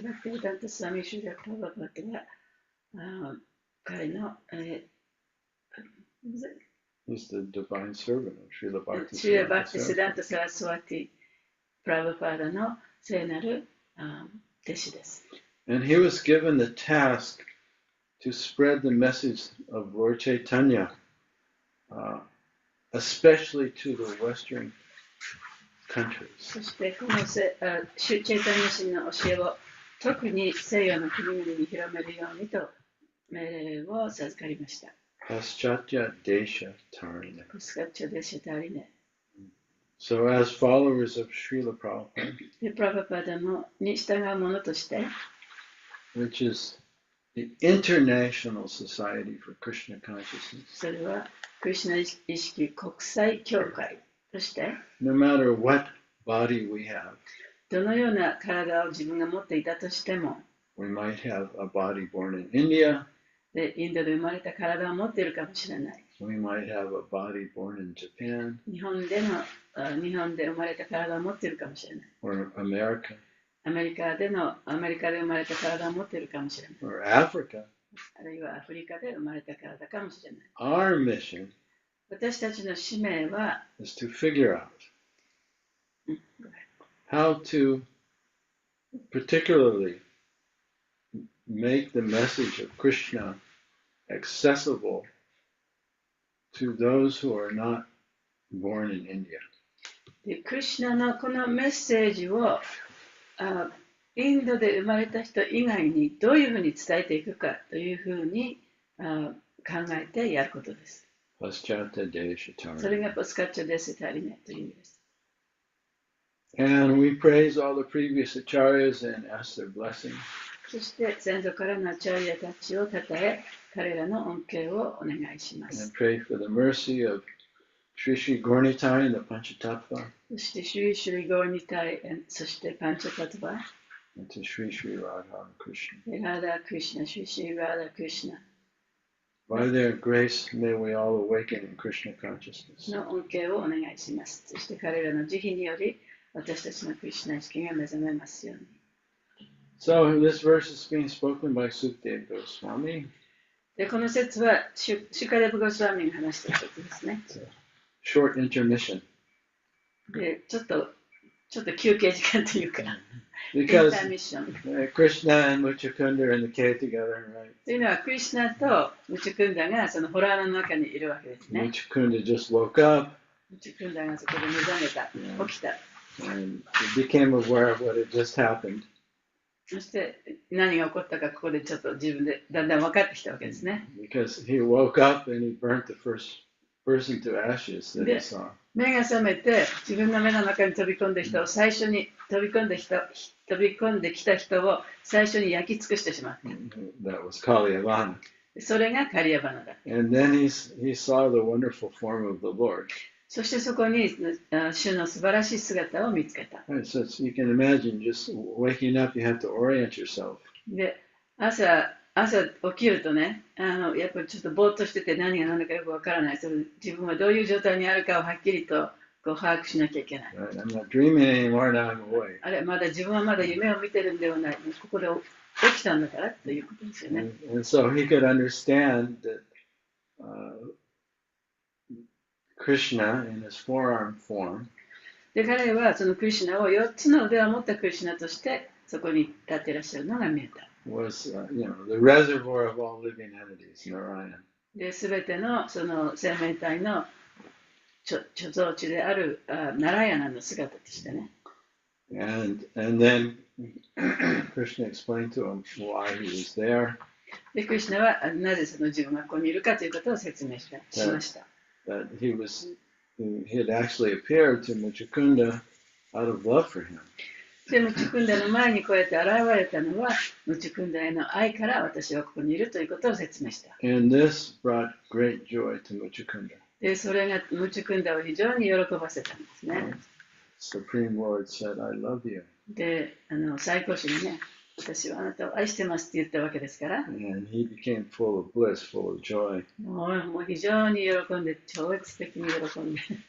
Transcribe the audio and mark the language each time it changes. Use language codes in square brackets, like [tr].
[ja] バクティブダンタスワミ・シュリラ・プラバパーダは彼の [en] He's the divine servant of Srila [ja] シュリラ・バクティスダンタ [en] Saraswati. [ja] サラスワティ・プラバパーダの聖なる弟子です。 [en] And he was given the task to spread the message of Lord Chaitanya, especially to the Western countries. [ja] そしてこのシュチェイタニア神の教えを特に西洋の国々に広めるようにと命令を授かりました。 [sa] Paschatya Desha Tarine. [ja] パスカッチョデシャタリネ。 [en] So as followers of Srila Prabhupada, [ja] で、プラバパーダに従う者として、 [en] which is the International Society for Krishna Consciousness, [ja] それはクリシュナ意識国際協会として、 [en] no matter what body we have, [ja] どのような体を自分が持っていたとしても、 [en] we might have a body born in India, [ja] でインドで生まれた体を持っているかもしれない。 [en] we might have a body born in Japan, [ja] 日本で生まれた体を持っているかもしれない。 [en] or America, [ja] アメリカで生まれた体を持っているかもしれない。 [en] or Africa. [ja] あるいはアフリカで生まれた体かもしれない。 [en] Our mission [ja] 私たちの使命は、 [en] is to figure out how to particularly make the message of Krishna accessible to those who are not born in India. [ja] でクリシュナのこのメッセージをインドで生まれた人以外にどういうふうに伝えていくかというふうに考えてやることです。それがパスカッチャデシタリネという意味です。 [en] And we praise all the previous acharyas and ask their blessing. [ja] そして先祖からのアチャリアたちをたたえ、彼らの恩恵をお願いしま [en] And [ja] す。 [en] pray for the mercy of Sri Sri Gaurnitai and the Panchatattva. [ja] そしてシュリシュリゴーニタイ、そしてパンチャタトバ、 [en] And to Sri Sri Radha Krishna. [ja] ラーダークリシュナ、シュリシュリラーダークリシュナ [en] By their grace, may we all awaken in Krishna consciousness. [ja] の恩恵をお願いします。そして彼らの慈悲により、私たちのクリシュナ意識が目覚めますように。 [en] So this verse is being spoken by Sukadeva Goswami. [ja] でこの説はシュカデブ・ゴスワミが話した説ですね。 [en] Short intermission. [ja] でちょっと休憩時間というか、インタ [en] Because [ja] ーミッション。 [en] Krishna and Muchukunda are in the cave together, right? [ja] というのは、クリシュナとムチュクンダがそのホラーの中にいるわけですね。 [en] Muchukunda just woke up [ja] ムチュクンダがそこで目覚めた、起きた。 [en] and became aware of what had just happened. [ja] そして何が起こったか、ここでちょっと自分でだんだん分かってきたわけですね。 [en] Because he woke up and he burnt the first person to ashes that he saw. [ja] 目が覚めて、自分の目の中に飛び込んできた最初に飛び込んできた人を最初に焼き尽くしてしまった。 [en] That was Kalyavana. [ja] それがカリアバナだ。 [en] And then he saw the wonderful form of the Lord. [ja] そしてそこに主の素晴らしい姿を見つけた。 [en] Right, so you can imagine just waking up, you have to orient yourself. [ja] で、朝起きるとね、やっぱりちょっとぼーっとしてて何が何だかよくわからない。自分はどういう状態にあるかをはっきりとこう把握しなきゃいけない。 [en] Right? I'm not dreaming anymore, now I'm awake. [ja] あれ、自分はまだ夢を見てるんではない。ここで起きたんだからということですよね。 [en] And so he could understand that Krishna in his forearm form [ja] で、彼はそのクリシュナを4つの腕を持ったクリシュナとしてそこに立っていらっしゃるのが見えた。 [en] was, the reservoir of all living entities, Narayan. [ja] で、すべてのその生命体の貯蔵地であるナラヤナの姿としてね。 [en] And then Krishna explained to him why he was there. [ja] で、クリシュナはなぜその自分がここにいるかということを説明しました。 [en] That he had actually appeared to Muchukunda out of love for him. [ja] で、ムチュクンダの前にこうやって現れたのは、ムチュクンダへの愛から私はここにいるということを説明した。 [en] And this brought great joy to Muchukunda. [ja] で、それがムチュクンダを非常に喜ばせたんですね。 [en] Supreme Lord said, I love you. [ja] で、最高主にね、私はあなたを愛してますって言ったわけですから、 [en] And he became full of bliss, full of joy. [ja] もう非常に喜んで、超越的に喜んで。